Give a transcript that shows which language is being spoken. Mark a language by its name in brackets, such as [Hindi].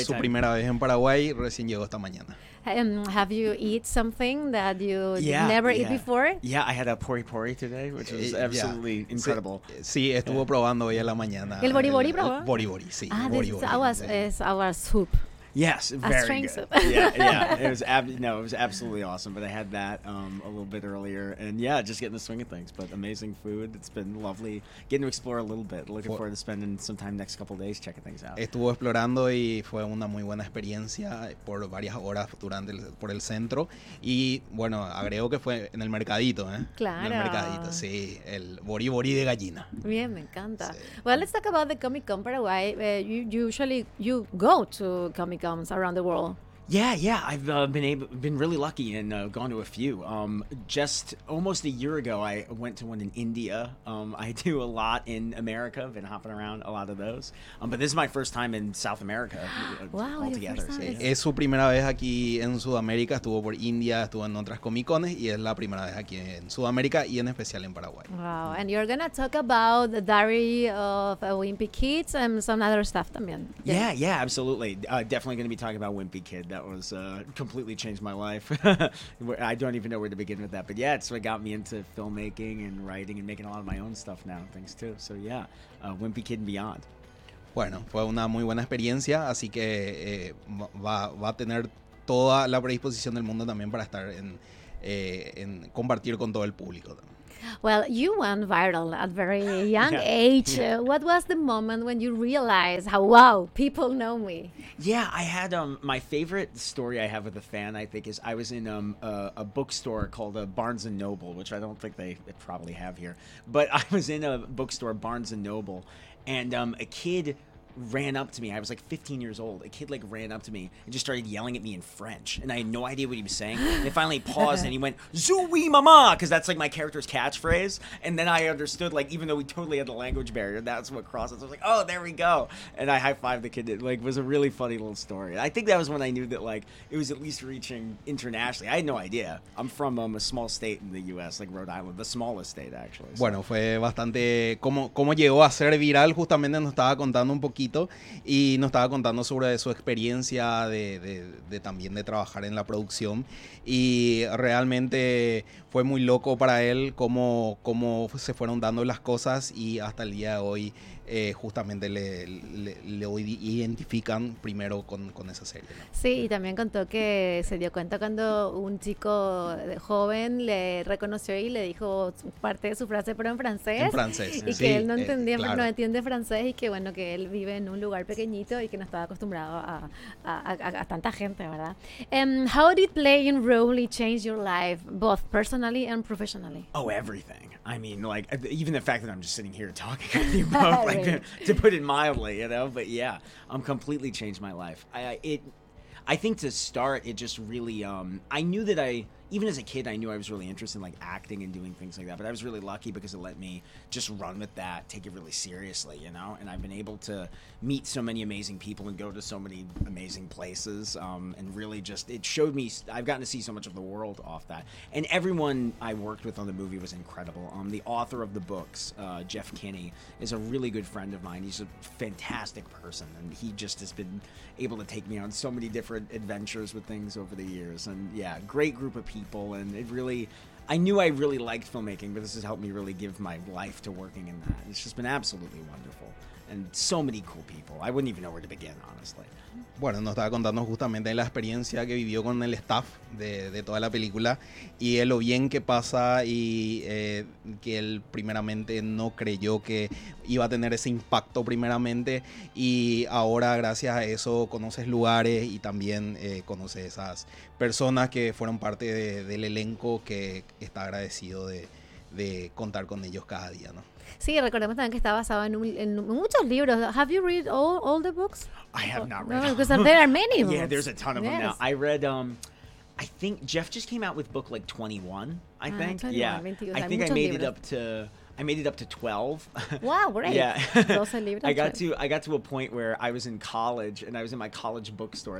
[Spanish] Es su primera vez en Paraguay, recién llegó esta mañana. [English] Have you eat something that you never eat before? Yeah, I had a pori pori today, which was absolutely incredible. [Spanish] Sí, estuvo probando hoy en la mañana. ¿El bori bori probó? Bori bori, sí. [English] This is our soup. Yes, very good. Yeah. It was absolutely awesome. But I had that a little bit earlier, and yeah, just getting the swing of things. But amazing food. It's been lovely getting to explore a little bit. Looking forward to spending some time next couple of days checking things out. [Spanish] Estuvo explorando y fue una muy buena experiencia por varias horas por el centro. Y bueno, agrego que fue en el mercadito, Claro. En el mercadito, sí. El bori bori de gallina. Bien, me encanta. Sí. [English] Well, let's talk about the Comic Con Paraguay. You usually go to Comic Comes around the world. Yeah, I've been really lucky and gone to a few. Just almost a year ago, I went to one in India. I do a lot in America, been hopping around a lot of those. But this is my first time in South America altogether. Wow, your first time. [Spanish] Es su primera vez aquí en Sudamérica. Estuvo por India, estuvo en otras comicones, y es la primera vez aquí en Sudamérica y en especial en Paraguay. [English] Wow, and you're gonna talk about the Diary of a Wimpy Kid and some other stuff también. Yeah, absolutely. Definitely gonna be talking about Wimpy Kid. That was completely changed my life. I don't even know where to begin with that. But yeah, it's what got me into filmmaking and writing and making a lot of my own stuff now, thanks too. So yeah, Wimpy Kid and Beyond. [Spanish] Bueno, fue una muy buena experiencia, así que va a tener toda la predisposición del mundo también para estar en compartir con todo el público también. [English] Well, you went viral at very young age. Yeah. What was the moment when you realized how, wow, people know me? Yeah, I had my favorite story I have with a fan, I think, is I was in a bookstore called Barnes & Noble, which I don't think they probably have here. But I was in a bookstore, Barnes & Noble, and a kid ran up to me. I was like 15 years old. A kid like ran up to me and just started yelling at me in French, and I had no idea what he was saying. And it finally paused and he went, "Zoui mama," because that's like my character's catchphrase. And then I understood, like, even though we totally had the language barrier, that's what crosses. I was like, "Oh, there we go." And I high-fived the kid. It like was a really funny little story. I think that was when I knew that like it was at least reaching internationally. I had no idea. I'm from a small state in the US, like Rhode Island, the smallest state actually. So. [Spanish] Bueno, fue bastante cómo llegó a ser viral. Justamente nos estaba contando un poco y nos estaba contando sobre su experiencia de también de trabajar en la producción, y realmente fue muy loco para él cómo se fueron dando las cosas, y hasta el día de hoy justamente le identifican primero con esa serie, ¿no? Sí, y también contó que se dio cuenta cuando un chico joven le reconoció y le dijo parte de su frase, pero en francés. En francés. Y sí, que él no entendía, claro. No entiende francés, y que bueno, que él vive en un lugar pequeñito y que no estaba acostumbrado a tanta gente, ¿verdad? [English] How did playing Rowley change your life, both personally and professionally? Oh, everything. I mean, like, even the fact that I'm just sitting here talking with you both, like, to put it mildly, you know? But yeah, completely changed my life. I think to start, it just really, I knew that even as a kid, I knew I was really interested in, like, acting and doing things like that. But I was really lucky because it let me just run with that, take it really seriously, you know? And I've been able to meet so many amazing people and go to so many amazing places. And really just, it showed me, I've gotten to see so much of the world off that. And everyone I worked with on the movie was incredible. The author of the books, Jeff Kinney, is a really good friend of mine. He's a fantastic person. And he just has been able to take me on so many different adventures with things over the years. And yeah, great group of people, and it really, I knew I really liked filmmaking, but this has helped me really give my life to working in that. It's just been absolutely wonderful, and so many cool people. I wouldn't even know where to begin, honestly. [Spanish] Bueno, nos estaba contando justamente la experiencia que vivió con el staff de toda la película, y de lo bien que pasa, y que él primeramente no creyó que iba a tener ese impacto primeramente, y ahora gracias a eso conoces lugares y también conoces esas personas que fueron parte del elenco, que está agradecido de contar con ellos cada día, ¿no? Sí, recordemos también que está basado en muchos libros. [English] Have you read all the books? I have not read. No, because there are many books. Yeah, there's a ton of them now. I read, I think Jeff just came out with book like 21, I think. 21, yeah. 22. I think I made it up to 12. Wow, great. Yeah. I got to a point where I was in college, and I was in my college bookstore.